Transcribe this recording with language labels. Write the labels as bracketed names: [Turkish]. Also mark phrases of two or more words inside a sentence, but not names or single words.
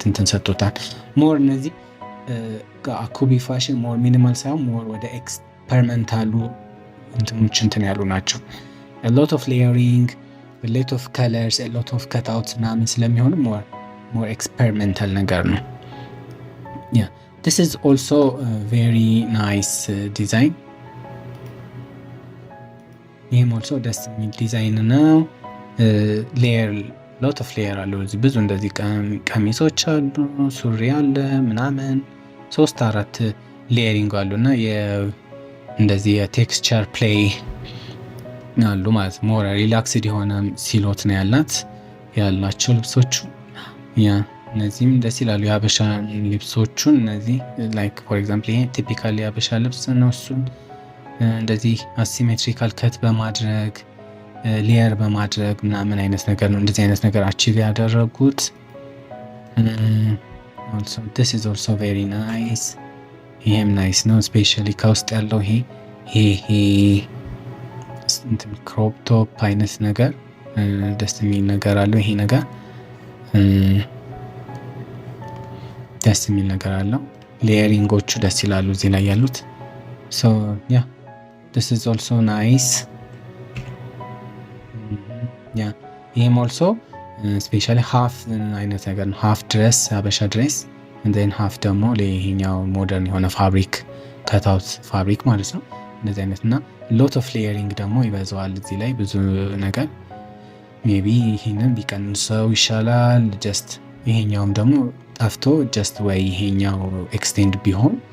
[Amharic] እንትን ሰጥቶታል። ሞር እነዚህ አኩቢ ፋሽን [English] more minimal [Amharic] ሳይሆን ሞር ወደ ኤክስፐሪመንታሉ እንትኖች እንትን ያሉ ናቸው። [English] lot of layering lot of colors lot of cutout [Amharic] ምናምን ስለሚሆኑ [English] more experimental [Amharic] ነገር ነው። [English] This is also a very nice design. [Amharic] ይህም also ደስ የሚል ዲዛይን ነው። [English] layer lot of layer [Amharic] አለው። እዚህ ብዙ እንደዚህ ቀሚሶች አሉ፣ ሱሪ አለ ምናምን 3-4 ሌየሪንግ አሉ እና እንደዚህ የቴክስቸር ፕሌይ አሉ ማለት [English] more relaxed [Amharic] የሆነ ሲሎት ነው ያላቸው ልብሶቹ። እነዚህም ደስ ይላሉ የሀበሻ ልብሶቹን። እነዚህ [English] like for example [Amharic] ይሄ ቲፒካል የሀበሻ ልብስ ነው። እሱን እንደዚህ [English] asymmetrical cut [Amharic] በማድረግ ሌየር በማድረግ ምናምን አይነት ነገር ነው እንደዚህ አይነት ነገር አቺቭ ያደረጉት። [English] this is also very nice። [Amharic] ይሄም ናይስ ነው። ስፔሻሊ ከውስጥ ያለው ይሄ [English] crop top [Amharic] አይነት ነገር ደስ የሚል ነገር አለው። ይሄ ነገር ደስ የሚል ነገር አለው። ሌየሪንጎቹ ደስ ይላሉ እዚህ ላይ ያሉት። [English] so yeah this is also nice። [Amharic] ይሄም also [English] specially half [Amharic] አይነት ነገር ነው። [English] half dress [Amharic] አበሻ ድሬስ እንደን ሃፍ ደግሞ ለይሄኛው ሞደርን የሆነ [English] fabric cutout fabric [Amharic] ማለት ነው። እንደዚህ አይነት እና [English] lot of layering [Amharic] ደግሞ ይበዛዋል እዚህ ላይ ብዙ ነገር። ሜቢ ይሄንን ቢቀንሰው ይሻላል። ጀስት ይሄኛውም ደግሞ ጠፍቶ ጀስት ወይ ይሄኛው ኤክስቴንድ ቢሆን